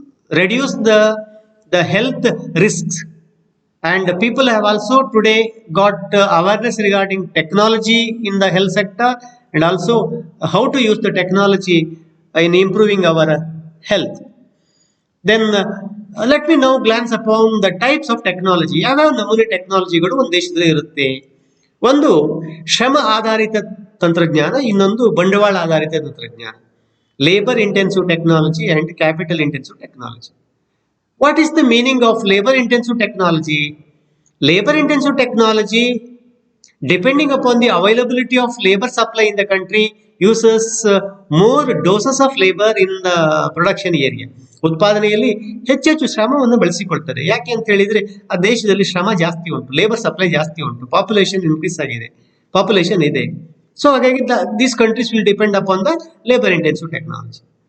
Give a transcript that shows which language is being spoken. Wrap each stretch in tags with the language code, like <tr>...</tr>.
<en>reduce the health risks, and people have also today got awareness regarding technology in the health sector and also how to use the technology in improving our health. Then let me now glance upon the types of technology.</en> <kn>ಯಾವ್ಯಾವ ನಮೂನೆ ಟೆಕ್ನಾಲಜಿಗಳು ಒಂದು ದೇಶದಲ್ಲಿ ಇರುತ್ತೆ. ಒಂದು ಶ್ರಮ ಆಧಾರಿತ ತಂತ್ರಜ್ಞಾನ, ಇನ್ನೊಂದು ಬಂಡವಾಳ ಆಧಾರಿತ ತಂತ್ರಜ್ಞಾನ.</kn> <en>labor intensive technology and capital intensive technology. What is the meaning of labor intensive technology? Labor intensive technology, depending upon the availability of labor supply in the country, uses more doses of labor in the production area.</en> <kn>ಉತ್ಪಾದನೆಯಲ್ಲಿ ಹೆಚ್ಚೆಚ್ಚು ಶ್ರಮವನ್ನು ಬಳಸಿಕೊಳ್ತಾರೆ. ಯಾಕೆ ಅಂತ ಹೇಳಿದ್ರೆ ಆ ದೇಶದಲ್ಲಿ ಶ್ರಮ ಜಾಸ್ತಿ ಉಂಟು, ಲೇಬರ್ ಸಪ್ಲೈ ಜಾಸ್ತಿ ಉಂಟು, ಪಾಪ್ಯುಲೇಷನ್ ಇನ್ಕ್ರೀಸ್ ಆಗಿದೆ, ಪಾಪ್ಯುಲೇಷನ್ ಇದೆ.</kn> <en>So ಹಾಗಾಗಿ these countries will depend upon the labour intensive technology.</en>